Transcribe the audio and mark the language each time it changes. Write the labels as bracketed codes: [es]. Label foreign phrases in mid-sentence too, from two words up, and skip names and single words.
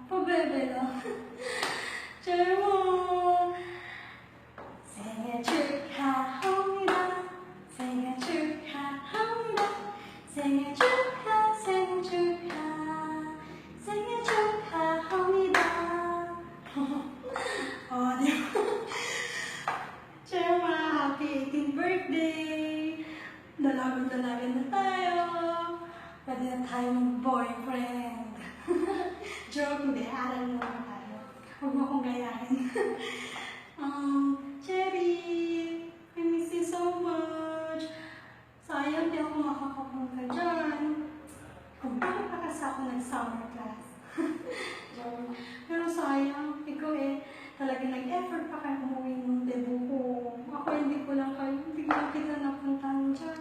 [tl] bebe lang. [ko] 제목 생일 축하합니다. 생일 축하합니다. 생일 축하 생일 축하 생일 축하합니다. [tl] Oh, di ba? [en] Chema, happy 18th birthday! [tl] Dalagan na tayo. Pwede na tayo mag-boyfriend. Joke, hindi. Aral na naman tayo. Huwag mo akong gayahin. [en] Cherry, I miss you so much. [tl] Sayang di ako makakapunta dyan. Kung bakit pa kasi ako nag-summer class. Joke. Pero sayang, ikaw talaga nag-effort pa kayo umuwi ng debut ko. Ako hindi ko lang kita napuntahan dyan.